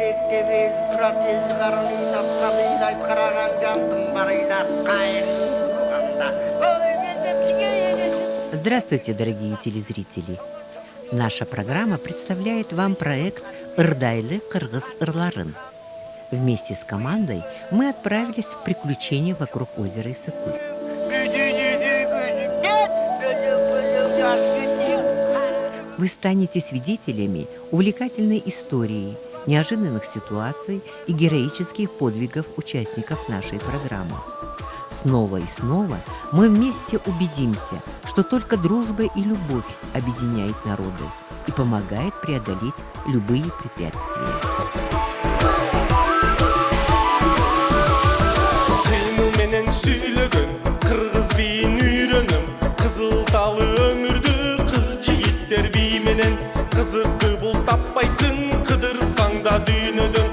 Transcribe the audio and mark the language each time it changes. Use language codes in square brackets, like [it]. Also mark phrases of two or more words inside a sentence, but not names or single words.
[ru] Здравствуйте, дорогие телезрители! Наша программа представляет вам проект «Ырдайлы кыргыз ырларын». Вместе с командой мы отправились в приключения вокруг озера Исыкуль. Вы станете свидетелями увлекательной истории, неожиданных ситуаций и героических подвигов участников нашей программы. Снова и снова мы вместе убедимся, что только дружба и любовь объединяет народы и помогает преодолеть любые препятствия. [ky] Кызықты бул таппайсың, кыдырсаң да дүйнөдөн.